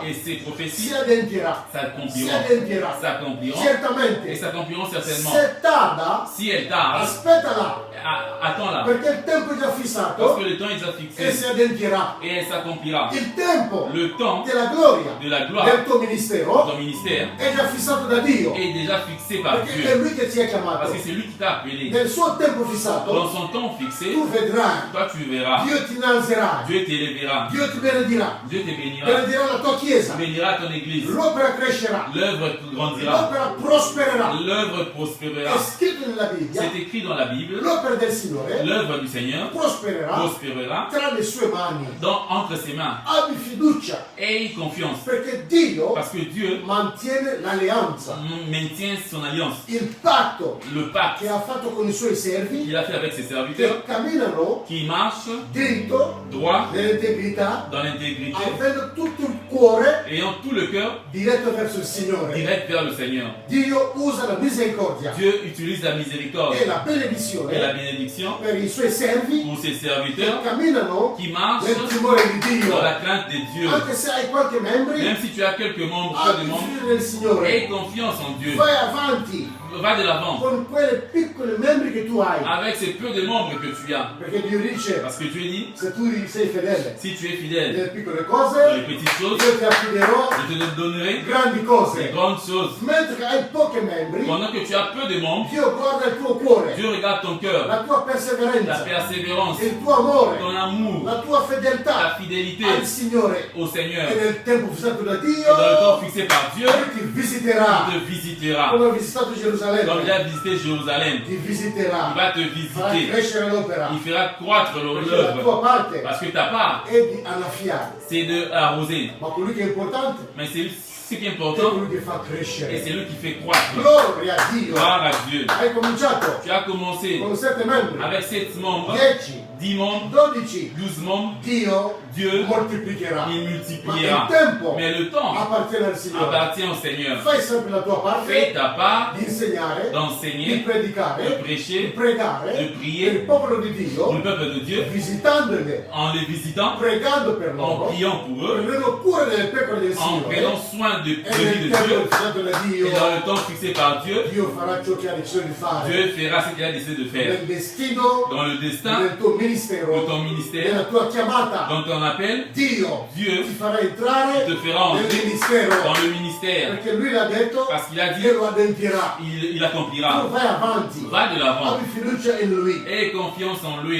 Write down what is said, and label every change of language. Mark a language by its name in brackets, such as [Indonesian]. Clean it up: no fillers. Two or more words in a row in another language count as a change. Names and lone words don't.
[French] Et ces [Italian] si [French] prophéties [Italian] adempierà, si [French] s'accompliront. [Italian] adempierà, [French] S'accompliront. Et [Italian] certamente. [French] s'accompliront certainement. [Italian] Se tarda, [French] Si elle tarde, [Italian] aspettala, [French] attends-la. [Italian] perché il tempo è già [French] Parce [Italian] fissato [French] que le temps est déjà [Italian] e [French] fixé. [Italian] si adempierà. [French] Et elle s'accomplira. [Italian] Il tempo [French] Le temps [Italian] della gloria [French] de la gloire [Italian] del tuo [French] de [Italian] ministero [French] ton ministère [Italian] è già fissato da Dio, [French] est déjà fixé par [Italian] perché è [French] Dieu. [Italian] Lui che ti ha [French] Parce [Italian] chiamato. [French] que c'est lui qui t'a appelé. [Italian] Nel suo tempo [French] Dans [Italian] fissato [French] son temps fixé, [Italian] tu vedrai, [French] toi tu verras. [Italian] Dio ti innalzerà, [French] Dieu t'élèvera. [Italian] Dio ti benedirà, [French] Dieu te bénira. [Italian] benedirà la tua chiesa, [French] Bénira ton église. [Italian] l'opera crescerà, [French] L'œuvre grandira. [Italian] l'opera prospererà. [French] L'œuvre [Italian] È [French] prospérera. [Italian] scritto nella Bibbia, [French] C'est écrit dans la Bible. [Italian] l'opera del Signore [French] L'œuvre du Seigneur [Italian] prospererà [French] prospérera [Italian] tra le sue mani. [French] entre ses mains. [Italian] Abbi fiducia, [French] Aie confiance. [Italian] perché Dio [French] Parce que Dieu [Italian] mantiene l'alleanza, [French] maintient son alliance. [Italian] il patto [French] Le pacte [Italian] che ha fatto con i suoi servi [French] qu'il a fait avec ses serviteurs, [Italian] che camminano [French] qui marche [Italian] dritto [French] droit [Italian] nell'integrità, [French] dans l'intégrité, [Italian] avendo tutto il cuore [French] ayant tout le cœur [Italian] diretto verso il Signore. [French] direct vers le Seigneur. [Italian] Dio usa la misericordia [French] Dieu utilise la miséricorde [Italian] e la [French] et la [Italian] benedizione [French] bénédiction [Italian] per i suoi servi [French] pour ses [Italian] che [French] serviteurs [Italian] camminano [French] qui marchent [Italian] nel timore di Dio. [French] dans la crainte de Dieu. [Italian] Anche se hai qualche membro, [French] Même si tu as quelques membres, peu de [Italian] abbi [French] membres, [Italian] fiducia nel Signore. [French] aie confiance en Dieu. [Italian] Vai avanti [French] Va de l'avant [Italian] con quelle piccole membri che tu hai. [French] avec ces peu de membres que tu as. [Italian] Perché Dio dice, [French] Parce que Dieu dit, [Italian] se tu sei fedele [French] si tu es fidèle [Italian] nelle piccole [French] dans [Italian] cose, [French] les petites choses, [Italian] io ti affiderò [French] je te donnerai [Italian] grandi [French] les [Italian] cose. [French] grandes choses. [Italian] Mentre che hai pochi membri, [French] Pendant que tu as peu de membres, [Italian] Dio guarda il tuo cuore, [French] Dieu regarde ton cœur, [Italian] la tua [French] ta [Italian] perseveranza, [French] persévérance, [Italian] il tuo amore, [French] ton amour, [Italian] la tua [French] ta [Italian] fedeltà [French] fidélité [Italian] al Signore. [French] au Seigneur. [Italian] E nel tempo fissato da [French] Et dans le temps [Italian] Dio, [French] fixé par Dieu, [Italian] ti visiterà. [French] il te visitera. [Italian] Come ha visitato [French] Comme il [Italian] Gerusalemme, [French] a visité Jérusalem, [Italian] ti [French] il [Italian] visiterà. [French] va te [Italian] Farà [French] visiter. [Italian] crescere l'opera. [French] Il fera croître [Italian] Perché la tua [French] l'œuvre. [Italian] parte [French] Parce que ta part, [Italian] è di annaffiare. [French] c'est de arroser. [Italian] Ma quello che è importante [French] Mais Ce qui est [Italian] è [French] important, [Italian] colui che fa [French] et [Italian] crescere. [French] c'est lui qui fait croître. [Italian] Gloria a Dio. [French] Gloire à Dieu. [Italian] Hai cominciato [French] Tu as commencé [Italian] con 7 membri, [French] avec 7 membres, [Italian] 10, [French] 10 membres, [Italian] 12. [French] 12 membres. [Italian] Dio [French] Dieu, [Italian] moltiplicherà. [French] il [Italian] Ma [French] multipliera. [Italian] il tempo [French] Mais le temps [Italian] appartiene al Signore. [French] appartient au Seigneur. [Italian] Fai sempre la tua [French] Fais [Italian] parte [French] ta part [Italian] di insegnare, di [French] d'enseigner, de [Italian] predicare, di [French] prêcher [Italian] pregare di per il [French] prier [Italian] popolo di [French] pour le [Italian] Dio, [French] peuple de Dieu, [Italian] visitandoli, [French] en les visitant, [Italian] pregando per [French] en [Italian] loro, [French] priant pour eux, [Italian] prendendo cura delle pecore del [French] en prenant [Italian] Signore [French] soin de [Italian] e [French] vie [Italian] nel [French] de [Italian] tempo [French] Dieu. [Italian] fissato da [French] Et [Italian] Dio, [French] dans le temps fixé par Dieu, [Italian] Dio farà ciò che ha deciso di fare [French] Dieu fera ce qu'il a décidé de faire. [Italian] nel destino, [French] Dans le destin [Italian] nel tuo [French] de [Italian] ministero, [French] ton [Italian] nella [French] ministère, [Italian] tua chiamata. [French] dans ton appel, [Italian] Dio [French] Dieu [Italian] ti farà entrare [French] te fera [Italian] nel [French] entrer [Italian] ministero [French] dans le ministère. [Italian] perché lui l'ha detto [French] Parce qu'il a dit, [Italian] e lo adempirà. [French] il [Italian] Tu [French] accomplira. [Italian] vai avanti, [French] Va de l'avant. [Italian] abbi fiducia in lui, [French] Aie confiance en lui.